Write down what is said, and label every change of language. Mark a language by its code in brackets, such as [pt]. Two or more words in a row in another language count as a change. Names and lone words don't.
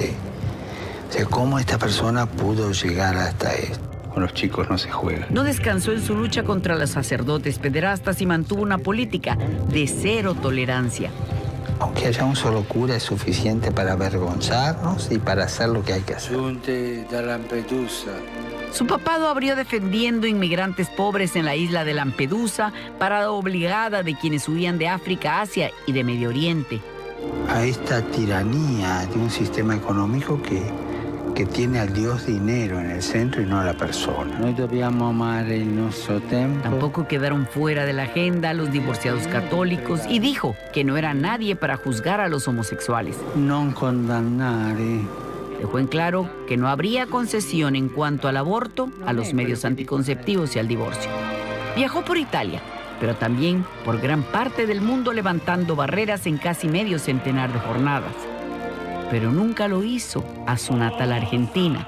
[es] O sea, ¿cómo esta persona pudo llegar hasta esto? con los chicos no se juega. No descansó en su lucha contra los sacerdotes pederastas y mantuvo una política de cero tolerancia. Aunque haya un solo cura es suficiente para avergonzarnos y para hacer lo que hay que hacer. [it] Giunte da Lampedusa. [es] Su papado abrió defendiendo inmigrantes pobres en la isla de Lampedusa, parada obligada de quienes huían de África, Asia y de Medio Oriente. A esta tiranía de un sistema económico que tiene al Dios dinero en el centro y no a la persona. [it] Noi dobbiamo amare il nostro tempo. [es] Tampoco quedaron fuera de la agenda los divorciados católicos y dijo que no era nadie para juzgar a los homosexuales. [it] Non condannare. [es] Dejó en claro que no habría concesión en cuanto al aborto, a los medios anticonceptivos y al divorcio. Viajó por Italia, pero también por gran parte del mundo levantando barreras en casi medio centenar de jornadas. Pero nunca lo hizo a su natal Argentina.